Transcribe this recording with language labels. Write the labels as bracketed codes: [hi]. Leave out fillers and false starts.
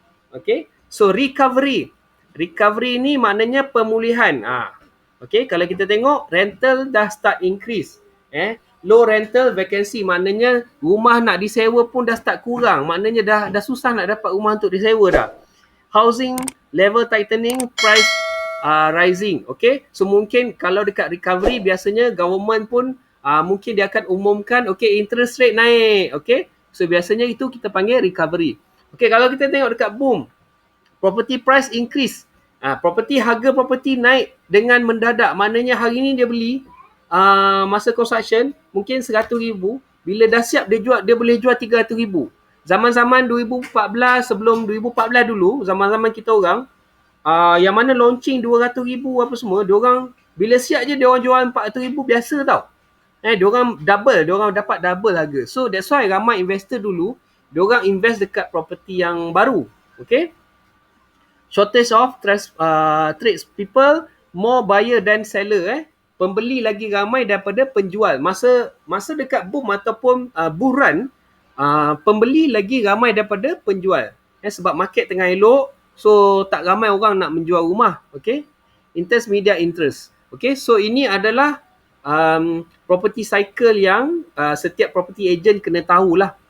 [ms] Okey, so recovery ni maknanya pemulihan. Okey, kalau kita tengok rental dah start increase, [en] low rental vacancy [ms] maknanya rumah nak disewa pun dah start kurang. Maknanya dah susah nak dapat rumah untuk disewa dah. [en] Housing level tightening, price rising. [ms] Okay. So mungkin kalau dekat recovery biasanya government pun mungkin dia akan umumkan interest rate naik. Okay. So biasanya itu kita panggil recovery. Okay, kalau kita tengok dekat boom, [en] property price increase. [ms] Harga property naik dengan mendadak. Maknanya hari ni dia beli masa construction mungkin 100,000, bila dah siap dia boleh jual 300,000. Zaman-zaman 2014, sebelum 2014 dulu, zaman-zaman kita orang yang mana launching 200,000 apa semua, dia orang bila siap je dia orang jual 400,000 biasa tau. Dia orang dapat double harga. [en] So that's why [ms] ramai investor dulu dia orang invest dekat property yang baru. Okay? [en] Shortage of trades people, more buyer than seller. [ms] Pembeli lagi ramai daripada penjual. Masa dekat boom ataupun buran, pembeli lagi ramai daripada penjual. Sebab market tengah elok, so tak ramai orang nak menjual rumah. Okay? [en] Intermediate interest. Okay? [ms] So ini adalah property cycle yang setiap property agent kena tahulah.